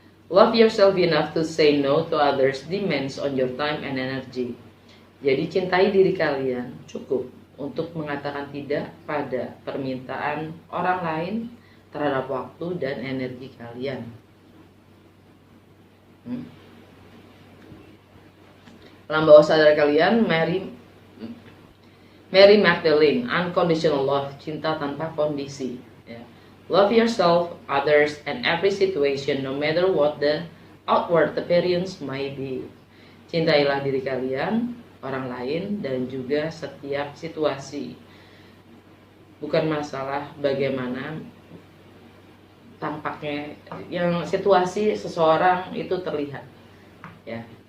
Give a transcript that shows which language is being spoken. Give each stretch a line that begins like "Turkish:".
English: Love yourself enough to say no to others' demands on your time and energy.
Indonesian: Jadi cintai diri kalian cukup untuk mengatakan tidak pada permintaan orang lain terhadap waktu dan energi kalian. Alam bawah sadar kalian,
English: Mary Magdalene, unconditional love,
Indonesian: cinta tanpa kondisi. Ya.
English: Love yourself, others, and every situation, no matter what the outward appearance may be.
Indonesian: Cintailah diri kalian, orang lain, dan juga setiap situasi. Bukan masalah bagaimana tampaknya, yang situasi seseorang itu terlihat, ya.